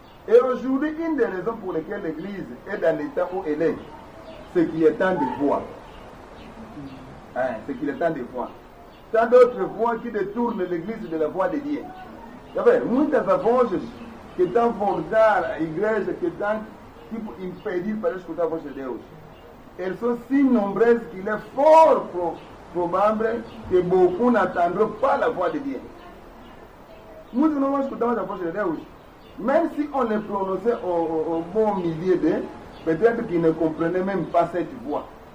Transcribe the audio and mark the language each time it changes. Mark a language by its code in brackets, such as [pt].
[fr] Et aujourd'hui, une des raisons pour lesquelles l'Église est dans l'état où elle est, c'est qu'il y a tant de voix. C'est qu'il y a tant de voix. Tant d'autres voix qui détournent l'Église de la voix de Dieu. Vous savez, [pt] muitas vozes que estão forçar a igreja, que estão tipo, impedir para escutar a voz de Deus. [fr] Elles sont si nombreuses qu'il est fort probable que beaucoup n'entendront pas la voix de Dieu. [pt] Muitos não vão escutar a voz de Deus. [fr] Même si on les prononçait au bon milieu d'eux, peut-être qu'ils ne comprenaient même pas cette voix.